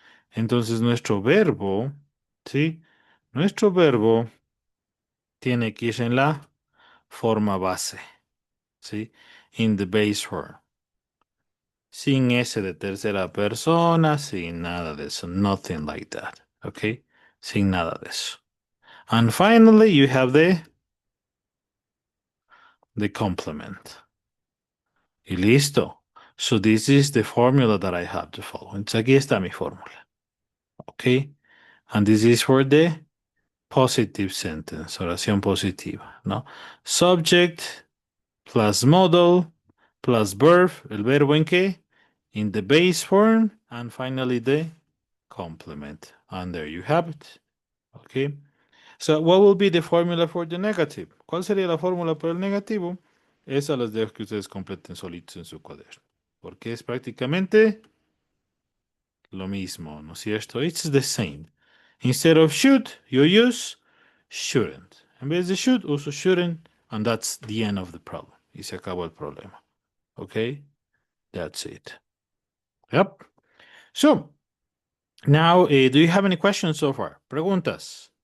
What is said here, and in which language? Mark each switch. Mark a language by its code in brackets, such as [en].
[es] Entonces nuestro verbo, ¿sí? Nuestro verbo tiene que ir en la forma base, ¿sí? [en] In the base form. [es] Sin S de tercera persona, sin nada de eso. [en] Nothing like that. [es] ¿Ok? Sin nada de eso. [en] And finally, you have the complement. [es] Y listo. [en] So this is the formula that I have to follow. [es] Entonces aquí está mi fórmula. [en] ¿Ok? And this is for the positive sentence, [es] oración positiva, ¿no? [en] Subject plus modal plus verb, [es] ¿el verbo en qué? [en] In the base form, and finally the complement. And there you have it. Okay. So what will be the formula for the negative? [es] ¿Cuál sería la fórmula para el negativo? Esa las dejo que ustedes completen solitos en su cuaderno. Porque es prácticamente lo mismo, ¿no es cierto? [en] It's the same. Instead of should, you use shouldn't. [es] En vez de should, uso shouldn't, [en] and that's the end of the problem. Y se acabó el problema. Okay? That's it. Yep. So, now, do you have any questions so far? [es] Preguntas.